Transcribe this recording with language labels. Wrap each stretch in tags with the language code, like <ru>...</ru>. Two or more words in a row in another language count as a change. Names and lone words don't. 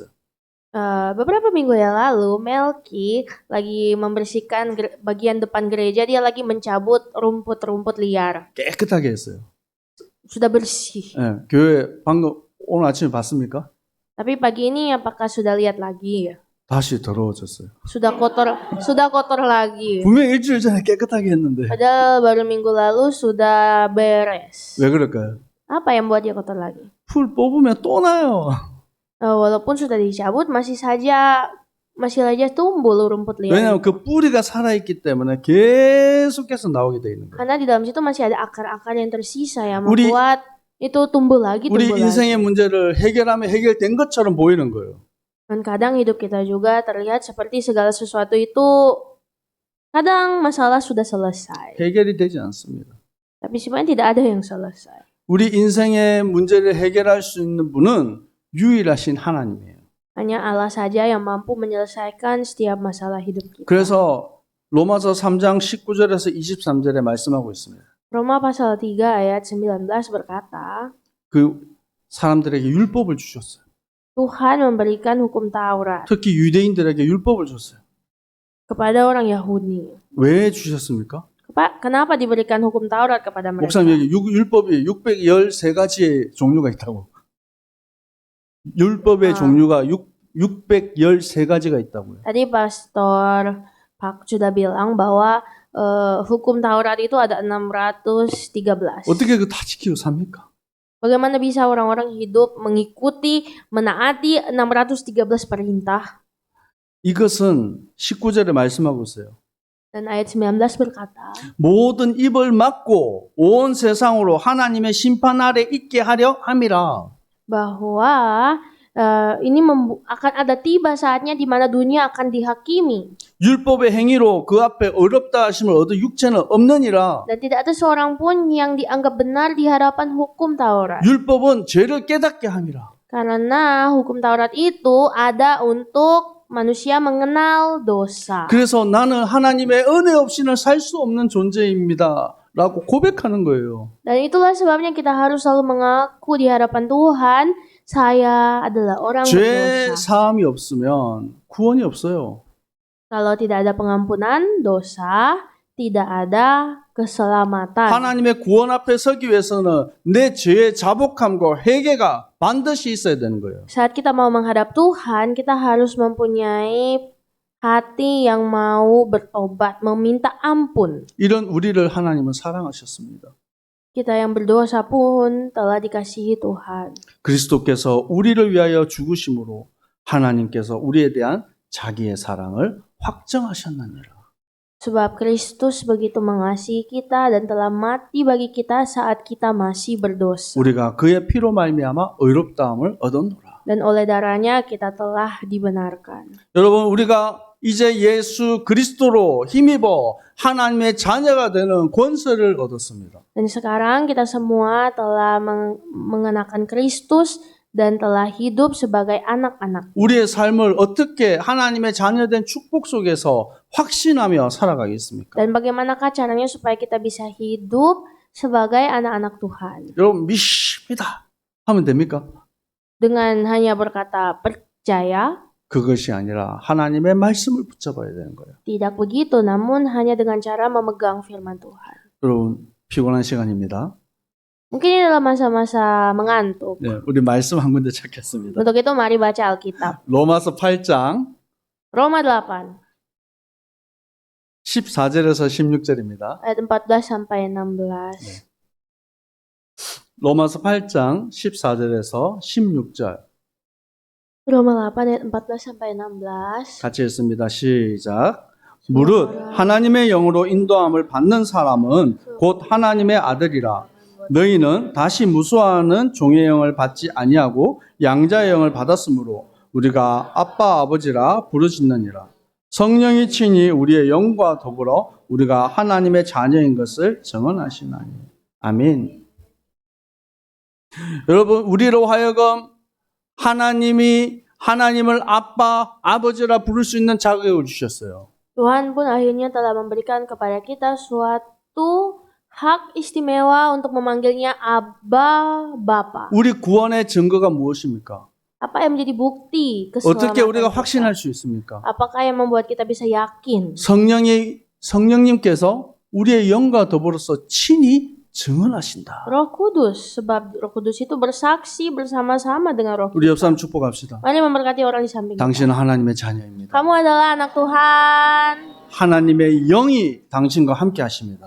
<id>Beberapa minggu yang lalu, Melki lagi membersihkan bagian depan gereja. Dia lagi mencabut rumput-rumput liar.</id> <ko>깨끗하게 했어요.</ko> <id>Sudah bersih.</id> <ko>예, 교회 방금 오늘 아침에 봤습니까?</ko> <id>Tapi pagi ini apakah sudah lihat lagi?</id> <ko>다시 더러워졌어요.</ko> <id>Sudah kotor lagi.</id> <ko>분명히 일주일 전에 깨끗하게 했는데</ko> <id>Padahal baru minggu lalu sudah beres.</id> <ko>왜 그럴까요?</ko> <id>Apa yang buat dia kotor lagi?</id> <ko>풀 뽑으면 또 나요.</ko> <id>Walaupun sudah dicabut, masih saja tumbuh rumput liar.</id> <ko>왜냐하면 그 뿌리가 살아있기 때문에 계속해서 나오게 돼 있는 거예요.</ko> <id>Karena di dalam situ masih ada akar-akar yang tersisa yang 우리- membuat itu tumbuh lagi.</id> <ko>우리 인생의 문제를 해결하면 해결된 것처럼 보이는 거예요.</ko> <id>Dan kadang hidup kita juga terlihat seperti segala sesuatu itu kadang masalah sudah selesai.</id> <ko>해결이 되지 않습니다.</ko> <id>Tapi sebenarnya tidak ada yang selesai.</id> <ko>우리 인생의 문제를 해결할 수 있는 분은 유일하신 하나님이에요.</ko> <id>Hanya Allah saja yang mampu menyelesaikan setiap masalah hidup kita.</id> <ko>그래서 로마서 3장 19절에서 23절에 말씀하고 있습니다.</ko> <id>Roma pasal 3 ayat 19 berkata,</id> <ko>그 사람들에게 율법을 주셨어요.</ko> <id>Tuhan memberikan hukum Taurat</id> <ko>특히 유대인들에게 율법을 줬어요.</ko> <id>kepada orang Yahudi.</id> <ko>왜 주셨습니까?</ko> <id>Kenapa diberikan hukum Taurat kepada mereka?</id> <ko>목사님 여기 율법이 613가지의 종류가 있다고. 율법의 종류가 613가지가 있다고요.</ko> <id>Tadi Pastor Pak sudah bilang bahwa hukum Taurat itu ada 613.</id> <ko>어떻게 그 다 지키고 삽니까?</ko> <id>Bagaimana bisa orang-orang hidup mengikuti, menaati 613 perintah?</id> <ko>이것은 19절에 말씀하고 있어요.</ko> <id>Dan ayat 19 berkata,</id> <ko>모든 입을 막고 온 세상으로 하나님의 심판 아래 있게 하려 함이라.</ko> <id>bahwa ini akan ada tiba saatnya di mana dunia akan dihakimi.</id> <ko>율법의 행위로 그 앞에 어렵다 하심을 얻을 육체는 없느니라.</ko> <id>Dan tidak ada seorang pun yang dianggap benar di hadapan hukum Taurat.</id> <ko>율법은 죄를 깨닫게 함이라.</ko> <id>Karena hukum Taurat itu ada untuk manusia mengenal dosa.</id> <ko>그래서 나는 하나님의 은혜 없이는 살 수 없는 존재입니다. 라고 고백하는 거예요.</ko> <id>Dan itulah sebabnya kita harus selalu mengaku di hadapan Tuhan, saya adalah orang 죄 berdosa.</id> <ko>사함이 없으면 구원이 없어요.</ko> <id>Kalau tidak ada pengampunan dosa, tidak ada keselamatan.</id> <ko>하나님의 구원 앞에 서기 위해서는 내 죄의 자복함과 회개가 반드시 있어야 되는 거예요.</ko> <id>Saat kita mau menghadap Tuhan, kita harus mempunyai hati yang mau bertobat, meminta ampun.</id> <ko>이런 우리를 하나님은 사랑하셨습니다.</ko> <id>Kita yang berdosa pun telah dikasihi Tuhan.</id> <ko>그리스도께서 우리를 위하여 죽으심으로 하나님께서 우리에 대한 자기의 사랑을 확정하셨느니라.</ko> <id>Sebab Kristus begitu mengasihi kita dan telah mati bagi kita saat kita masih berdosa.</id> <ko>우리가 그의 피로 말미암아 의롭다함을 얻었노라.</ko> <id>Dan oleh darahnya kita telah dibenarkan.</id> <ko>여러분 우리가 이제 예수 그리스도로 힘입어 하나님의 자녀가 되는 권세를 얻었습니다.</ko> <id>Dan sekarang kita semua telah mengenakan Kristus dan telah hidup sebagai anak-anak.</id> <ko>우리의 삶을 어떻게 하나님의 자녀된 축복 속에서 확신하며 살아가겠습니까?</ko> <id>Dan bagaimanakah caranya supaya kita bisa hidup sebagai anak-anak Tuhan?</id> <ko>여러분 믿습니다 하면 됩니까?</ko> <id>Dengan hanya berkata percaya?</id> <ko>그것이 아니라 하나님의 말씀을 붙잡아야 되는 거예요.</ko> <id>Tidak begitu, namun hanya dengan cara memegang firman Tuhan.</id> <ko>여러분 피곤한 시간입니다.</ko> <id>Mungkin ini adalah masa-masa mengantuk.</id> <ko>네, 우리 말씀 한 군데 찾겠습니다.</ko> <id>Untuk itu mari baca Alkitab.</id> <ko>로마서 8장</ko> <id>Roma 8</id> <ko>14절에서 16절입니다.</ko> <id>ayat 14 sampai 16.</id> <ko>로마서 8장 14절에서 16절</ko> <id>Roma 8 ayat 14 sampai 16.</id> <ko>같이 읽습니다. 시작. 무릇 하나님의 영으로 인도함을 받는 사람은 곧 하나님의 아들이라. 너희는 다시 무수하는 종의 영을 받지 아니하고 양자의 영을 받았으므로 우리가 아빠 아버지라 부르짖느니라. 성령이 친히 우리의 영과 더불어 우리가 하나님의 자녀인 것을 증언하시나니. 아멘. 여러분 우리로 하여금 하나님을 아빠, 아버지라 부를 수 있는 자격을 주셨어요.</ko> <id>Tuhan pun akhirnya telah memberikan kepada kita suatu hak istimewa untuk memanggilnya Abba, Bapa.</id> <ko>우리 구원의 증거가 무엇입니까?</ko> <id>Apa yang menjadi bukti</id> <ko>어떻게 우리가</ko> <id>keselamatan kita?</id> <ko>확신할 수 있습니까?</ko> <id>Apakah yang membuat kita bisa yakin?</id> <ko>성령님께서 우리의 영과 더불어서 친히 증언하신다.</ko> <id>Roh Kudus, sebab Roh Kudus itu bersaksi bersama-sama dengan Roh 우리 kita.</id> <ko>옆 사람 축복합시다.</ko> <id>Mari memberkati orang di samping kita.</id> <ko>당신은 하나님의 자녀입니다.</ko> <id>Kamu adalah anak Tuhan.</id> <ko>하나님의 영이 당신과 함께 하십니다.</ko>